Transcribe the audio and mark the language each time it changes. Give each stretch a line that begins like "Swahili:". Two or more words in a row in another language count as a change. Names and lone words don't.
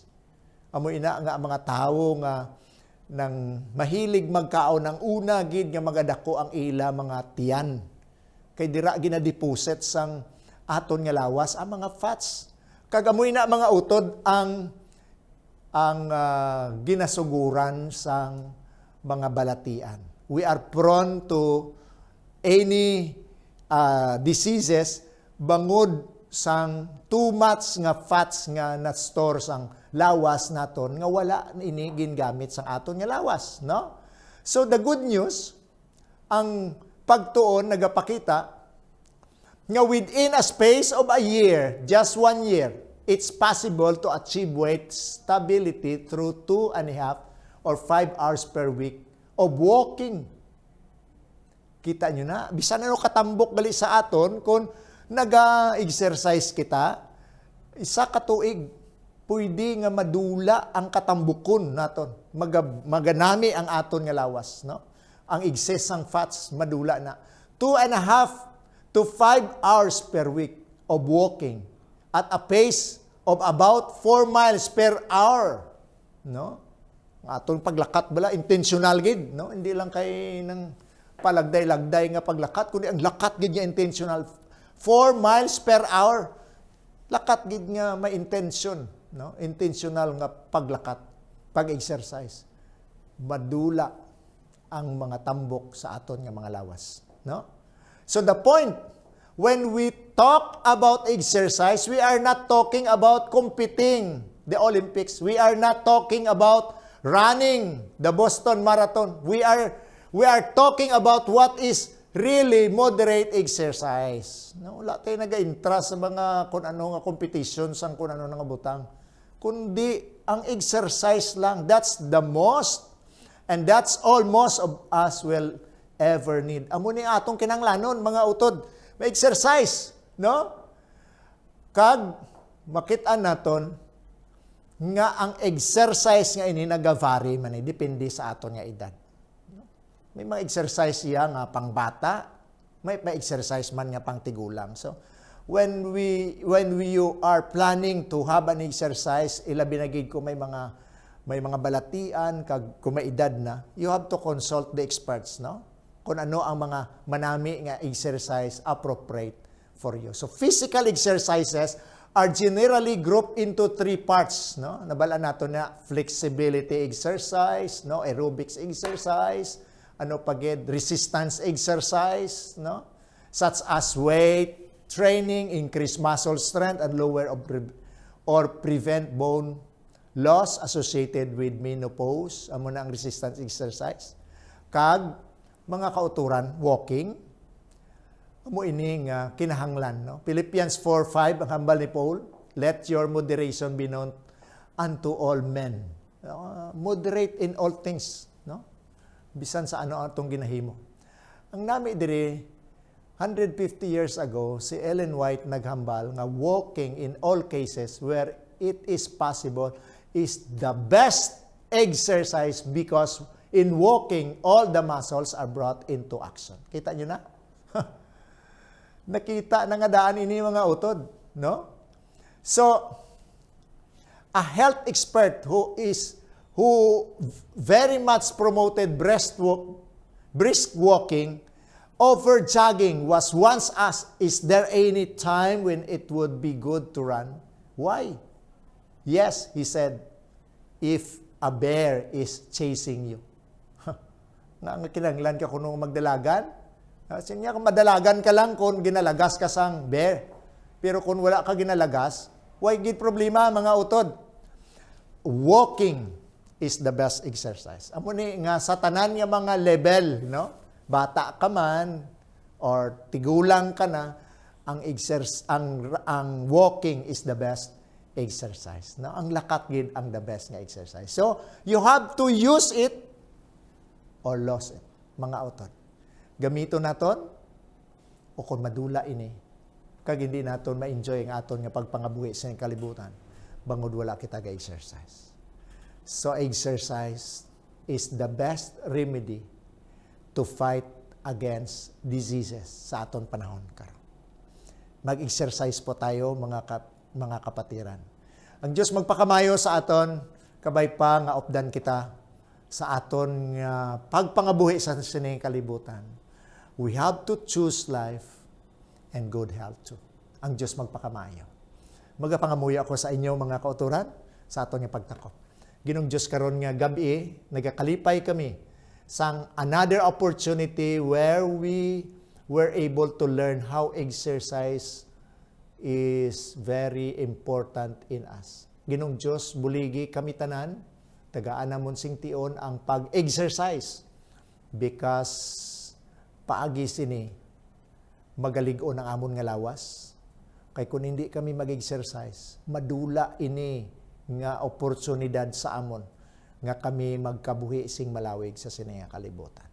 Hiligaynon: Amo ina nga mga tawo nga nang mahilig magkaon ng una gid nga magadako ang ila mga tiyan. Kay dira gina-deposit sang aton nga lawas ang mga fats. Kagamoy na mga utod ang ginasuguran sang mga balatian.
English: We are prone to any diseases
Hiligaynon: bangod sang
English: too much
Hiligaynon: nga fats nga na-store sang lawas naton nga wala ini gingamit sang aton nga lawas, no?
English: So the good news,
Hiligaynon: ang pagtuon nagapakita nga
English: within a space of a year, just 1 year, it's possible to achieve weight stability through 2.5 or 5 hours per week of walking.
Hiligaynon: Kita nyo na, bisan na katambok gali sa aton, kung naga-exercise kita, isa katuig, pwede nga madula ang katambukon naton. Maganami ang aton nga lawas, no? Ang excess ng fats madula na.
English: 2.5 to 5 hours per week of walking at a pace of about 4 miles per hour,
Hiligaynon: no? Aton paglakat bala intentional gid, no? Hindi lang kay nang palagday-lagday nga paglakat, kundi ang lakat gid nga intentional.
English: 4 miles per hour.
Hiligaynon: Lakat gid nga may intention, no? Intentional nga paglakat, pag-exercise. Madula ang mga tambok sa aton nga mga lawas, no?
English: So the point, when we talk about exercise, we are not talking about competing the Olympics. We are not talking about running the Boston Marathon. We are talking about what is really moderate exercise.
Hiligaynon: No, wala tayo nag-interest sa mga kung ano nga competitions, ang kung ano nga butang. Kundi ang exercise lang,
English: that's the most, and that's all most of us will ever need.
Hiligaynon: Amo ni atong kinanglanon, mga utod, may exercise, no? Kag makita naton nga ang exercise nga ini nagavary man depende sa aton nga edad. May mga exercise iya nga pang bata, may exercise man nga pang tigulang.
English: So when you are planning to have an exercise,
Hiligaynon: ilabi na gid ko may mga balatian kag kung may edad na,
English: you have to consult the experts,
Hiligaynon: no? Kung ano ang mga manami nga exercise
English: appropriate for you. So physical exercises are generally grouped into 3 parts,
Hiligaynon: no? Nabala nato na
English: flexibility exercise,
Hiligaynon: no?
English: Aerobics exercise,
Hiligaynon: ano pagid
English: resistance exercise, no? Such as weight training, increase muscle strength and lower or prevent bone loss associated with menopause.
Hiligaynon: Amo na ang
English: resistance exercise.
Hiligaynon: Kag mga kauturan, walking, amo ini nga kinahanglan, no?
English: Philippians 4:5
Hiligaynon: ang hambal ni
English: Paul, let your moderation be known unto all men. Moderate in all things,
Hiligaynon: no? Bisan sa ano atong ginahimo. Ang nami diri
English: 150 years ago,
Hiligaynon: si Ellen White naghambal nga
English: walking in all cases where it is possible is the best exercise because in walking, all the muscles are brought into action.
Hiligaynon: Kita nyo na? Nakita na nga daan ini mga utod, no?
English: So, a health expert who very much promoted brisk walking over jogging was once asked, is there any time when it would be good to run? Why? Yes, he said, if a bear is chasing you.
Hiligaynon: Nga kinanglan ka kung magdalagan. Sinya kung madalagan ka lang kung ginalagas ka sang bear. Pero kung wala ka ginalagas, why gid problema mga utod?
English: Walking is the best exercise.
Hiligaynon: Amo ni nga sa tanan nga mga level, no? Bata ka man or tigulang ka na, ang
English: walking is the best exercise.
Hiligaynon: No? Ang lakat gid ang
English: the best
Hiligaynon: nga exercise.
English: So, you have to use it or lost it,
Hiligaynon: mga autor. Gamito naton o kung madula ini, kag hindi naton ma-enjoy ang aton nga pagpangabuhi sa kalibutan, bangod wala kita ga exercise.
English: So exercise is the best remedy to fight against diseases
Hiligaynon: sa aton panahon karon. Mag-exercise po tayo mga kapatiran. Ang Dios magpakamayo sa aton, kabay pa nga opdan kita sa aton nga pagpangabuhi sa sining kalibutan.
English: We have to choose life and good health too.
Hiligaynon: Ang Diyos magpakamayo. Magapangamuyo ako sa inyo mga kauturan sa aton nga pagtakop. Ginong Diyos karon nga gabi, nagakalipay kami sang
English: another opportunity where we were able to learn how exercise is very important in us.
Hiligaynon: Ginong Diyos, buligi kami tanan, tagaan namon sing tion ang pag-exercise because paagi sini magalig-on ang amon nga lawas. Kay kung hindi kami mag-exercise, madula ini nga oportunidad sa amon nga kami magkabuhi sing malawig sa sini nga kalibutan.